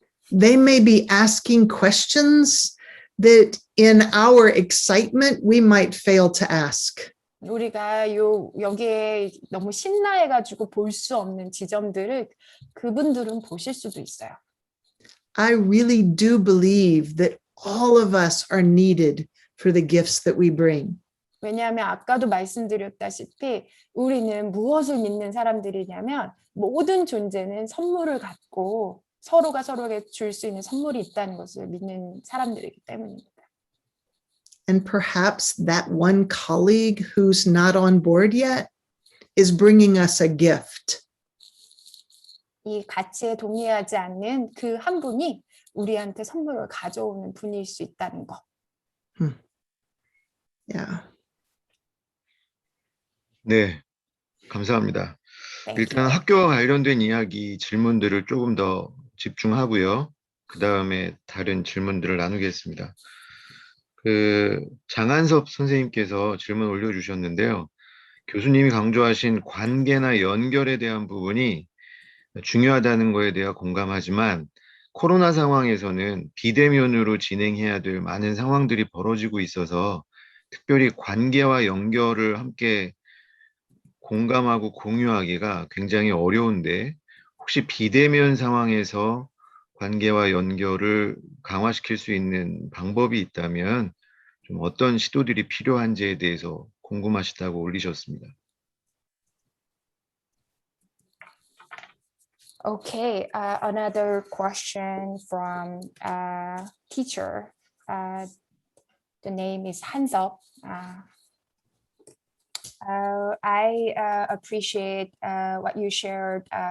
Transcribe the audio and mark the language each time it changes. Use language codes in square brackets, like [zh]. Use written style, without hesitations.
[en] They may be asking questions that in our excitement we might fail to ask. [ko] 우리가 여기에 너무 신나해가지고 볼 수 없는 지점들을 그분들은 보실 수도 있어요. [en] I really do believe that all of us are needed for the gifts that we bring. [ko] 왜냐하면 아까도 말씀드렸다시피 우리는 무엇을 믿는 사람들이냐면 모든 존재는 선물을 갖고 서로가 서로에게 줄 수 있는 선물이 있다는 것을 믿는 사람들이기 때문입니다. [en] And perhaps that one colleague who's not on board yet is bringing us a gift. [ko] 이 가치에 동의하지 않는 그 한 분이 우리한테 선물을 가져오는 분일 수 있다는 거. [en] Yeah. [ko] 네, 감사합니다. [en] Thank [ko] 일단 [en] you. [ko] 학교와 관련된 이야기 질문들을 조금 더 집중하고요. 그 다음에 다른 질문들을 나누겠습니다. 장한섭 선생님께서 질문 올려주셨는데요. 교수님이 강조하신 관계나 연결에 대한 부분이 중요하다는 거에 대해 공감하지만 코로나 상황에서는 비대면으로 진행해야 될 많은 상황들이 벌어지고 있어서 특별히 관계와 연결을 함께 공감하고 공유하기가 굉장히 어려운데 혹시 비대면 상황에서 관계와 연결을 강화시킬 수 있는 방법이 있다면 좀 어떤 시도들이 필요한지에 대해서 궁금하시다고 올리셨습니다. [en] Okay, another question from teacher. The name is Hansop. I appreciate what you shared.